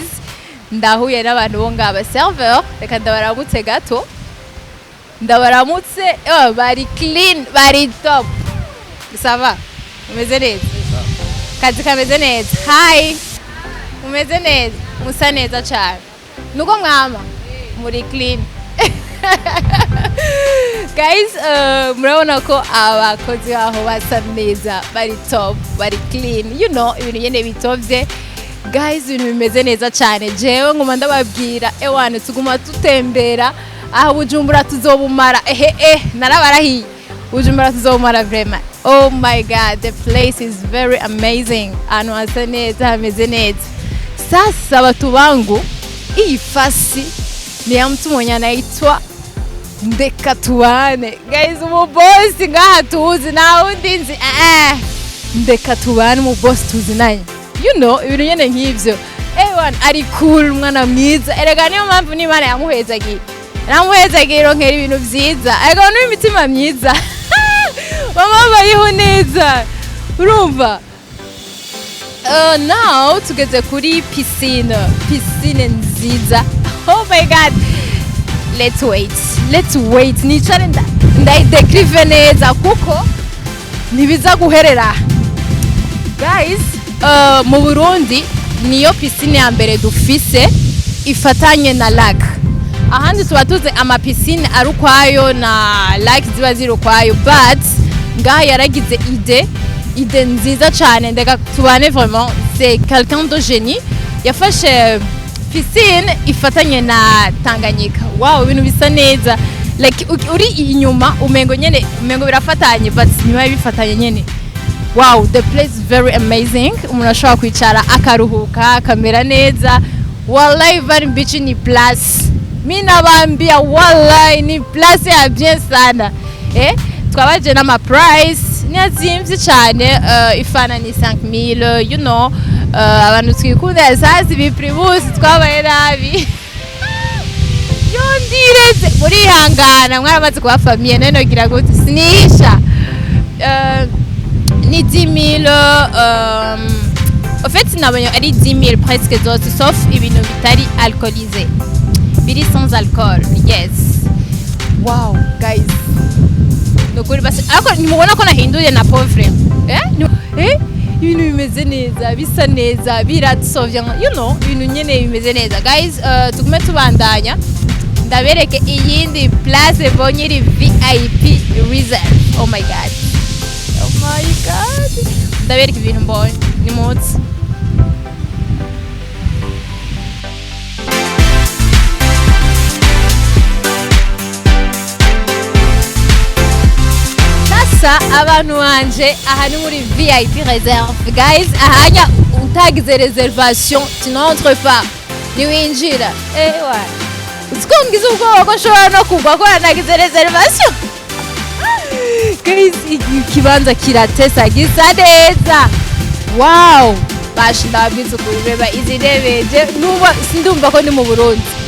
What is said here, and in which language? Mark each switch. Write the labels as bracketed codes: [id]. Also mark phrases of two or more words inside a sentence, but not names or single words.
[rn] Ndahuye n'abantu bo ngaba serveur, reka ndabaramutse gato. Ndabaramutse, bari clean, bari top. [fr] Ça va? [rn] Umeze neza? Kazi kameze neza. Hi. Umeze neza? Musa neza cyane. Nuko mwama muri clean. Guys, murabona ko abakozi aho basa neza bari top bari clean ibintu nyene bitovye guys, ibintu bimeze neza cyane. Jewe ngoma ndababwira ewane tuguma tutembera aho Bujumbura tuzobumara narabarahiye Bujumbura tuzobumara vraiment. [en] Oh my god, the place is very amazing, [rn] anu hasa neza hameze neza. [sw] Sasa watu wangu hii fasi ni ya mtu mwenye anaitwa Ndeka tubane. [rn] Guys, umu boss ngaha tuzi na undinzi Ndeka tubane mu boss tuzi naye ibintu nyene nk'ivyo ari cool mwana mwiza erega niyo mpamvu n'Imana yamuhezagiye ronkera ibintu vyiza ariko n'imitima myiza mama bayiho neza urumva. Now tugeze kuri piscine nziza. [en] Oh my god, let's wait [rn] nicare ndayidekrive neza kuko nibiza guherera guys, mu Burundi niyo piscine ya mbere dufise ifatanye na lac. Ahandi tuba tuzi ama piscine ari ukwayo na lac ziba ziri ukwayo, but ngaha yaragize ide nziza cyane, ndeka tubane vraiment, [fr] c'est quelqu'un de génie. [rn] Yafashe piscine ifatanye na Tanganyika. Wow, ibintu bisa neza. Like uri inyuma umengo birafatanye, but nyuma bifatanye nyene. [en] Wow, the place is very amazing. [rn] Umuntu ashobora kwicara akaruhuka akamera neza. Wallahi bari beach ni place. [sw] Mimi nabambia wallahi ni place ya bien sana. [rn] Twabaje na ma price niazimvye cyane, ifana ni 5000, [en] you know. [rn] Abantu twikunda sasa biprimus twabaye nabi. Yondireze muri hangana mwaramaze kuba famille none gira gute sinisha. Ni 10 000, [fr] en fait [rn] nabonye ari 10 000 presque zose sauf ibintu bitari alcoolisé, biri [fr] sans alcool. [en] Yes, wow guys, [rn] nokuri basi ariko nimubona ko nahinduye na pauvre ibintu bimeze neza, bisa neza, biradusovya, [en] you know, [rn] ibintu nyene bimeze neza. Guys, tugume tubandanya ndabereke iyindi place bonye iri [en] VIP reserve. Oh my god, [rn] ndabereke ibintu mbonye ni mutsi. Sasa abantu banje aha ni muri [en] VIP reserve. [rn] Guys, ahanya utagize reservation [fr] tu n'entres pas, [rn] ni winjira. Ewa usikongize ubwoba ko nshobora no kugwa ko nagize reservation. Guys, ikibanza kiratesa gisa neza. Wow, bashi ndabwiza kureba izi ntebe nuba sindumva ko ndi mu Burundi.